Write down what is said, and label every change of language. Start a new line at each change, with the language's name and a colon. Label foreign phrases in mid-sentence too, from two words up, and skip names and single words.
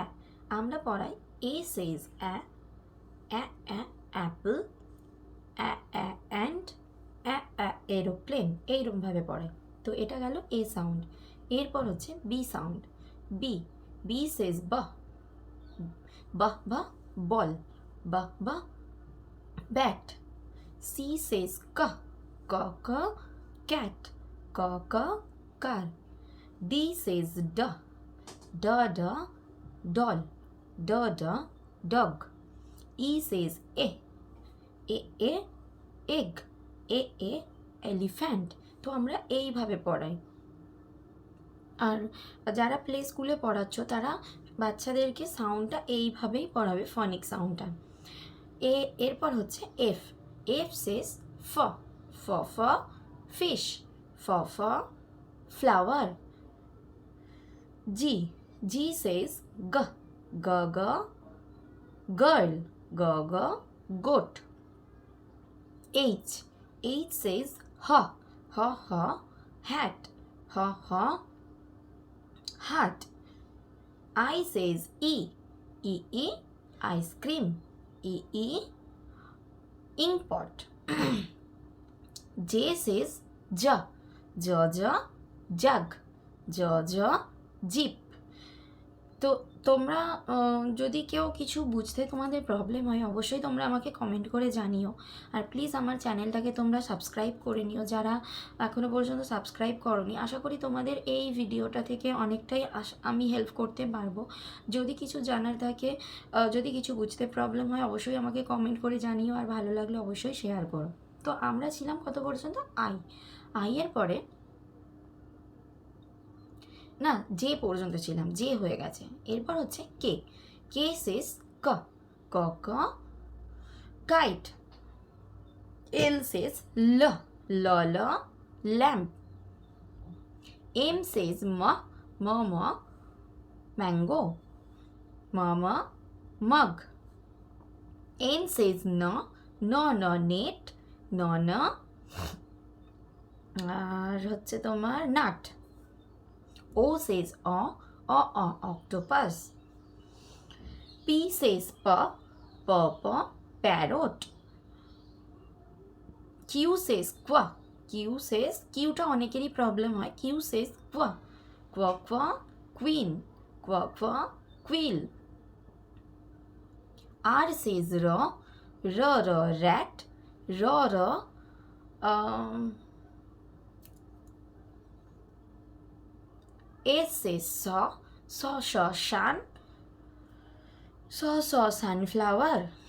Bangla: আমরা পড়াই
English: A says a,
Bangla: অ্যা অ্যা অ্যাপল, অ্যা অ্যা অ্যান্ড, অ্যা অ্যা এরোপ্লেন, এইরকমভাবে পড়াই। তো এটা গেল
English: A sound.
Bangla: এরপর হচ্ছে
English: B sound. B, B says bah, bah bah ball, bah bah bat. C says ka, k k cat, k k car. D says duh, duh duh doll, duh duh dog. E says eh, eh egg, eh elephant.
Bangla: তো আমরা এইভাবে পড়াই। আর যারা
English: play school
Bangla: পড়াচ্ছ, তারা বাচ্চাদেরকে সাউন্ডটা এইভাবেই পড়াবে,
English: phonic sound.
Bangla: এরপর হচ্ছে এফ।
English: F says f, f f fish, f f flower. G, G says G, G G girl, G G goat. H, H says H, H H hat, H H hat. I says E, E E ice cream, E E ink pot. J says J, J J jug, J J zip.
Bangla: তো তোমরা যদি কেউ কিছু বুঝতে তোমাদের প্রবলেম হয়, অবশ্যই তোমরা আমাকে কমেন্ট করে জানিও। আর প্লিজ আমার চ্যানেলটাকে তোমরা সাবস্ক্রাইব করে নিও, যারা এখনও পর্যন্ত সাবস্ক্রাইব করোনি। আশা করি তোমাদের এই ভিডিওটা থেকে অনেকটাই আমি হেল্প করতে পারবো। যদি কিছু জানার থাকে, যদি কিছু বুঝতে প্রবলেম হয়, অবশ্যই আমাকে কমেন্ট করে জানিও। আর ভালো লাগলে অবশ্যই শেয়ার করো। তো আমরা ছিলাম কত পর্যন্ত? আই এর পরে না, যে পর্যন্ত ছিলাম, যে হয়ে গেছে। এরপর হচ্ছে কে।
English: K says k, k k kite. L says l, l l lamp. M says m, m m mango, m m mug. N says n, n n net, n n
Bangla: আর হচ্ছে তোমার
English: নাট। O says o, o o octopus. P says p, p parrot. Q says qua, Q says Q
Bangla: টা অনেকেরই প্রবলেম হয়।
English: Q says qua, qua qua queen, qua qua quill. R says r, r r rat, r r S says saw, saw saw sun, saw saw sunflower.